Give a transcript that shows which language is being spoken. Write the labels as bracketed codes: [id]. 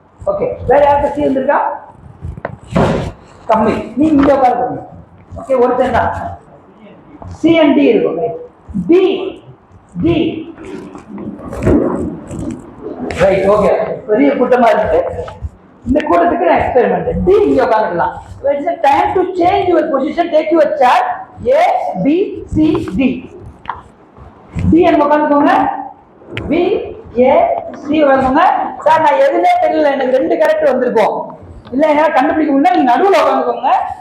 [ta] Okay. வேற யாருக்கு C வந்திருக்கா? கம்மி. நீங்க இங்க உட்காருங்க. ஓகே, ஒருத்தர் தான். சி அண்ட் டி இருக்கும். D D write. ஓகே, பெரிய கூட்டமா இருக்கு. இந்த கூட்டத்துக்கு நான் எக்ஸ்பெரிமெண்ட். டி இங்க உட்காந்துக்கலாம். [en] It's a time to change your position. Take your chair. A B C D. D [ta] என்ன உட்காந்துக்கோங்க. B A C உட்காந்துக்கோங்க. சார் நான் எதுனே தெரியல, எனக்கு 2 கேரக்டர் வந்திருக்கும். இல்ல என்னால கண்டுபிடிக்க முடியல, நீங்க நடுவில் உட்காந்துக்கோங்க.